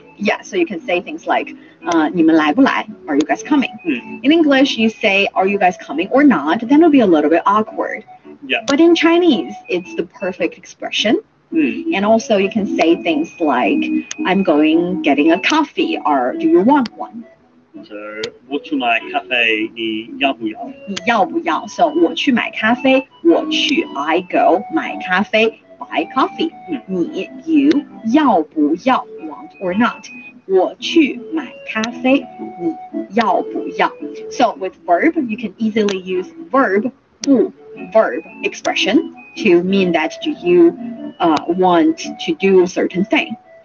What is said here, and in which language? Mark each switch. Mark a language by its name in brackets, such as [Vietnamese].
[English] Yeah, so you can say things like [Chinese] 你们来不来? [English] Are you guys coming? In English, you say are you guys coming or not? Then it'll be a little bit awkward. Yeah. But in Chinese, it's the perfect expression. And also you can say things like I'm going getting a coffee or do you want one? [Chinese] So 我去买咖啡，你要不要？你要不要? So 我去买咖啡，我去 [English] I go [Chinese] 买咖啡 [English] buy coffee. 你 you [Chinese] 要不要 [English] want or not? [Chinese] 我去买咖啡，你要不要? [English] So with verb, you can easily use verb 不 verb expression to mean that do you want to do a certain thing.